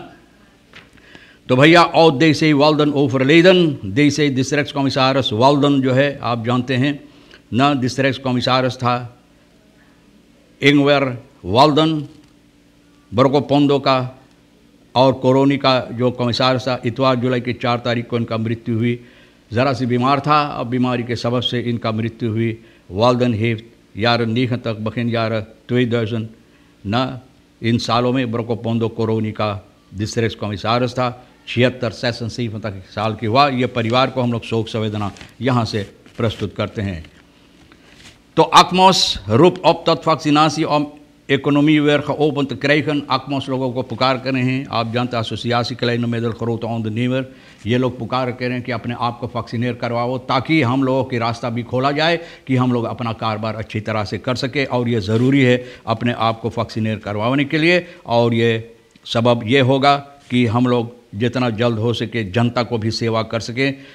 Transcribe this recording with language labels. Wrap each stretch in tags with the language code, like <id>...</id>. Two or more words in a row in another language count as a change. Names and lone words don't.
<hns>तो भैया और देसे वाल्डन ओवरलेडन देसे</hns> <en>district commissioner</en> <hns>वाल्डन जो है आप जानते हैं ना,</hns> <en>district commissioner</en> <hns>था इंगवर वाल्डन बरकोपोंडो का, और कोरोनी का जो कमिश्नर था इतवार जुलाई की 4 तारीख को इनका मृत्यु हुई। ज़रा सी बीमार था, अब बीमारी के सबब से इनका मृत्यु हुई। वाल्डन</hns> <nl>heeft jaren 90 begin jaren 2000</nl> <hns>ना इन सालों में बरकोपोंडो कोरोनी का</hns> <en>district commissioner</en> <hns>था। 76 साल की हुआ। ये परिवार को हम लोग शोक संवेदना यहाँ से प्रस्तुत करते हैं।</hns> <nl>तो ACMOS roept op tot vaccinatie om economie weer geopend te krijgen।</nl> <hns>ACMOS लोगों को पुकार कर रहे हैं, आप जानते हैं एसोसिएशन</hns> <nl>kleine middelgrote ondernemer,</nl> <hns>ये लोग पुकार कर रहे हैं कि अपने आप को वैक्सीनेट करवाओ ताकि हम लोगों की रास्ता भी खोला जाए कि हम लोग अपना कारोबार अच्छी तरह से कर सके। और ये ज़रूरी है अपने आप को वैक्सीनेट करवाने के लिए, और ये सबब ये होगा कि हम लोग जितना जल्द हो सके जनता को भी सेवा कर सकें।</hns>